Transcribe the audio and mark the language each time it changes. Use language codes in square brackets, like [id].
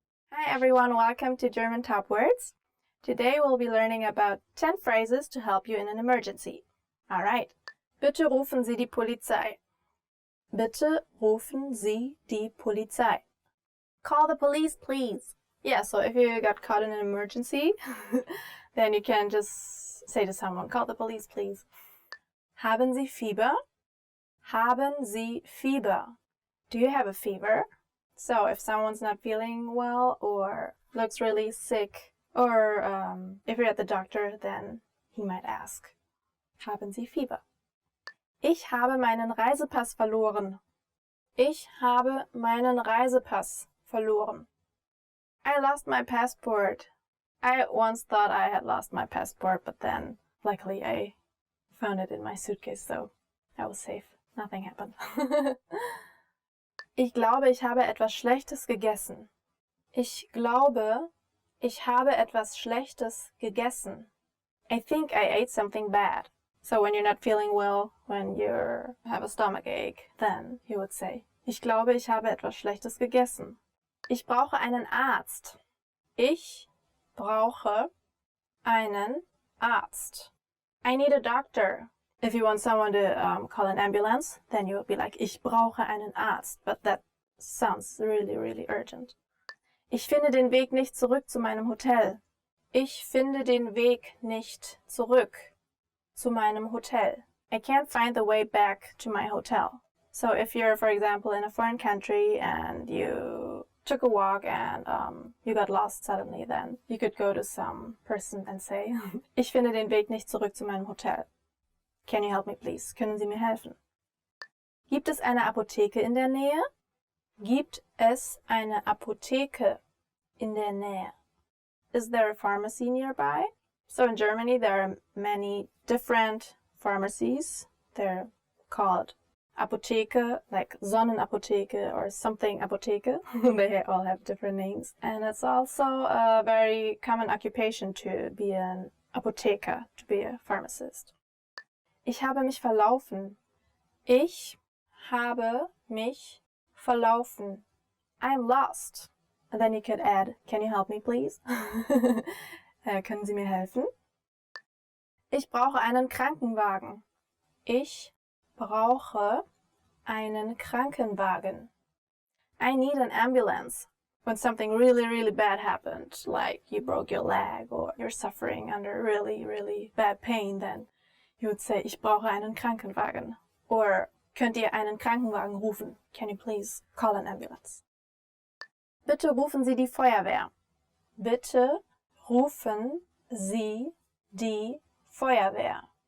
[en] Hi everyone, welcome to German Top Words. Today we'll be learning about 10 phrases to help you in an emergency. Alright. [de] Bitte rufen Sie die Polizei. Bitte rufen Sie die Polizei. [en] Call the police, please. Yeah, so if you got caught in an emergency, then you can just say to someone, call the police, please. [de] Haben Sie Fieber? Haben Sie Fieber? [en] Do you have a fever? So if someone's not feeling well or looks really sick, or if you're at the doctor, then he might ask, [de] haben Sie Fieber? Ich habe meinen Reisepass verloren. Ich habe meinen Reisepass verloren. [en] I lost my passport. I once thought I had lost my passport, but then luckily I found it in my suitcase, so I was safe. Nothing happened. [de] Ich glaube, ich habe etwas Schlechtes gegessen. Ich glaube, ich habe etwas Schlechtes gegessen. [en] I think I ate something bad. So when you're not feeling well, when you have a stomach ache, then you would say, [de] ich glaube, ich habe etwas Schlechtes gegessen. Ich brauche einen Arzt. Ich brauche einen Arzt. [en] I need a doctor. If you want someone to call an ambulance, then you would be like, [de] ich brauche einen Arzt. [en] But that sounds really, really urgent. [de] Ich finde den Weg nicht zurück zu meinem Hotel. Ich finde den Weg nicht zurück zu meinem Hotel. [en] I can't find the way back to my hotel. So if you're, for example, in a foreign country and you took a walk and you got lost suddenly, then you could go to some person and say, [de] ich finde den Weg nicht zurück zu meinem Hotel. [en] Can you help me, please? [de] Können Sie mir helfen? Gibt es eine Apotheke in der Nähe? Gibt es eine Apotheke in der Nähe? [en] Is there a pharmacy nearby? So in Germany there are many different pharmacies. They're called Apotheke, like Sonnenapotheke or something Apotheke. They all have different names. And it's also a very common occupation to be an Apotheker, to be a pharmacist. [de] Ich habe mich verlaufen. Ich habe mich verlaufen. [en] I'm lost. And then you could add, can you help me please? [de] Können Sie mir helfen? Ich brauche einen Krankenwagen. Ich brauche einen Krankenwagen. [en] I need an ambulance. When something really, really bad happened, like you broke your leg or you're suffering under really, really bad pain, then you would say, [de] ich brauche einen Krankenwagen. Or, könnt ihr einen Krankenwagen rufen? [en] Can you please call an ambulance? [de] Bitte rufen Sie die Feuerwehr. Bitte rufen Sie die Feuerwehr.